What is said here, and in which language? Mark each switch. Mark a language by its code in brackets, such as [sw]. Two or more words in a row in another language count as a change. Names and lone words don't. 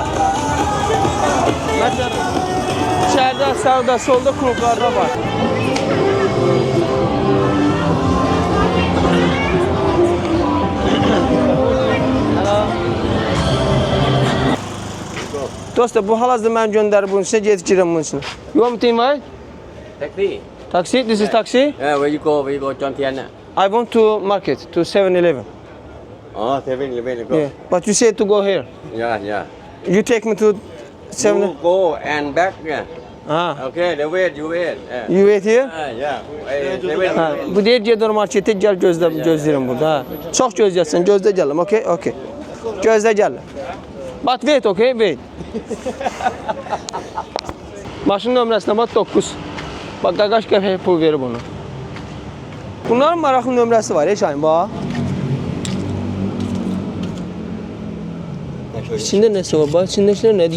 [az] Məsələn, içəridə, sağda, solda klublarda var. Dostlar, bu hal-hazırda mən göndərib bunun içine, gedib girəm bunun içine. [en] You want me to invite? Taxi. Taxi? This is taxi? Yeah, where you go? Where you go? John Tiana. I want to market, to 7-Eleven. Oh, 7-Eleven. Go. Yeah. But you said to go here. Yeah, yeah. You take me to 7 You go and back. Yeah. Ha. Okay, they wait. You wait. Yeah. You wait here? Yeah. Seven. Ha. [az] Bu deyir gedir markete gel gözlerim burada. Ha. Çox gözləyəsən, gözlə gələm. [en] Okay, okay. [az] Gözlə gələm. [en] But wait, okay, wait. [az] Maşın nömrəsinə bax 9. Bax qaqaş qəpək pul verib onu. Bunların maraqlı nömrəsi var, Şahin, bax. İçində nəsə var, bax, içindəkilər nədir?